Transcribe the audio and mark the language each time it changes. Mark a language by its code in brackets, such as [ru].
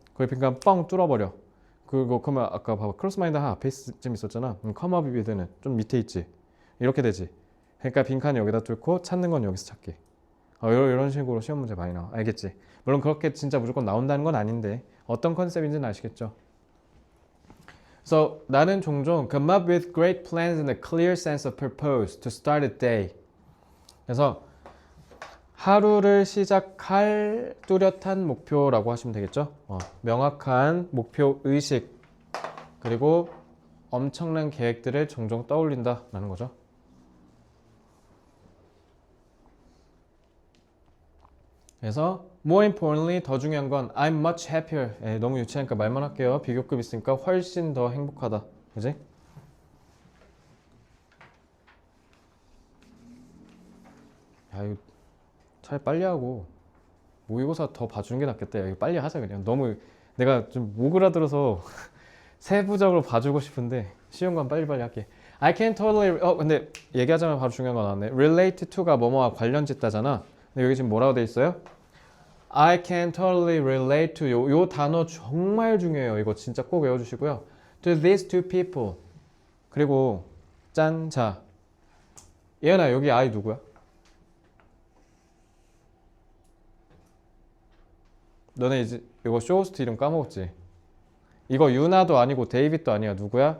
[ko] 거기 빈칸 뻥 뚫어버려. 그러면 아까 봐봐. 크로스 마인드 한 앞에쯤 있었잖아. 컴업 위드는 좀 밑에 있지. 이렇게 되지. 그러니까 빈칸 여기다 뚫고 찾는 건 여기서 찾기. 이런 식으로 시험 문제 많이 나와. 알겠지? 물론 그렇게 진짜 무조건 나온다는 건 아닌데 어떤 컨셉인지는 아시겠죠? [en] So [ko] 나는 종종 [en] come up with great plans and a clear sense of purpose to start a day. [ko] 그래서 하루를 시작할 뚜렷한 목표라고 하시면 되겠죠? 명확한 목표 의식 그리고 엄청난 계획들을 종종 떠올린다라는 거죠. 그래서 [en] more importantly [ko] 더 중요한 건 [en] I'm much happier. [ko] 너무 유치하니까 말만 할게요. 비교급 있으니까 훨씬 더 행복하다. 그지? 야 이거 차라리 빨리 하고 모의고사 더 봐주는 게 낫겠다. 야, 이거 빨리 하자 그냥. 너무 내가 좀 오그라들어서 세부적으로 봐주고 싶은데 쉬운 건 빨리빨리 할게. [en] I can totally [ko] 근데 얘기하자면 바로 중요한 거 나왔네. relate to가 뭐뭐와 관련 짓다잖아. 근데 여기 지금 뭐라고 돼 있어요? [en] I can totally relate to [ko] 요 단어 정말 중요해요. 이거 진짜 꼭 외워주시고요. [en] To these two people. [ko] 그리고 짠, 자 예은아 여기 I 누구야? 너네 이제 이거 쇼호스트 이름 까먹었지? 이거 유나도 아니고 데이빗도 아니야. 누구야?